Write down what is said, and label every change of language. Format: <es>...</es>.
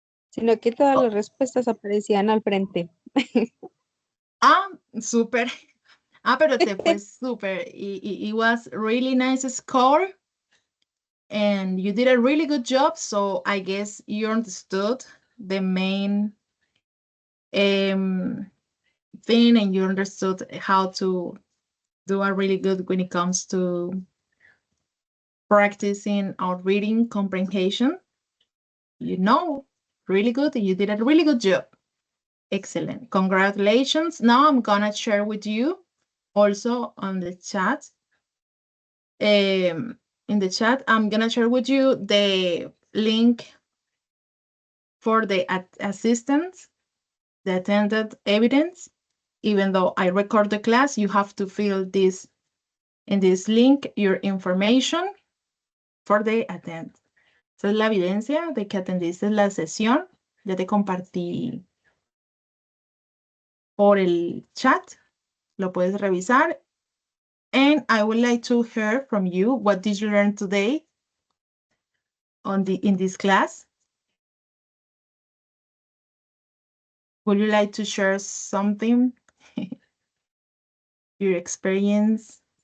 <es>Sino que todas las respuestas aparecían al frente. Ah, súper. Ah, pero te fue súper.</es> <en>It was really nice score. And you did a really good job. So I guess you understood the main thing and you understood how to do a really good when it comes to practicing our reading comprehension. You know, really good. You did a really good job. Excellent. Congratulations. Now I'm gonna share with you also on the chat. In the chat, I'm gonna share with you the link for the assistance, the attended evidence. Even though I record the class, you have to fill this in this link your information for the attend.</en> <es>Esa es la evidencia de que atendiste la sesión. Ya te compartí por el chat. Lo puedes revisar.</es> <en>And I would like to hear from you. What did you learn today in this class? Would you like to share something? Your experience?</en>